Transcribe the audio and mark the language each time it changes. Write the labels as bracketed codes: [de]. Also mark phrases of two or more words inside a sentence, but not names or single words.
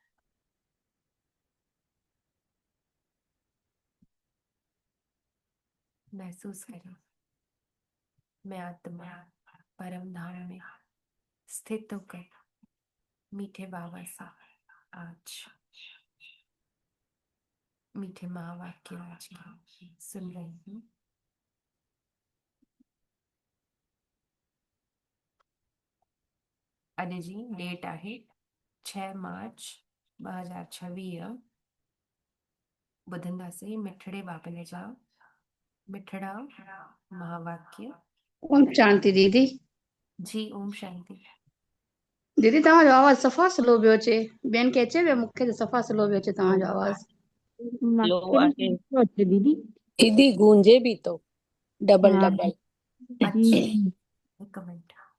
[hi] महसूस करें, मैं आत्मा परम धाम में स्थित होकर मीठे बाबा से आज मीठे महावाक्य आज की सुन रही हूँ। [sd] अने जी डेट आहे 6 मार्च 2026। बुधंदासी मिठड़े बाबले जा मिठड़ा महावाक्य। ओम शांति दीदी। जी ओम शांति। दीदी तव्हांजो आवाज़ सफ़ा स्लो पियो अचे। ॿियनि खे अचे पियो, मूंखे त सफ़ा स्लो पियो अचे तव्हांजो आवाज़। लो आहे दीदी गूंजे भी तो डबल डबल। [hi] अच्छा एक मिनट।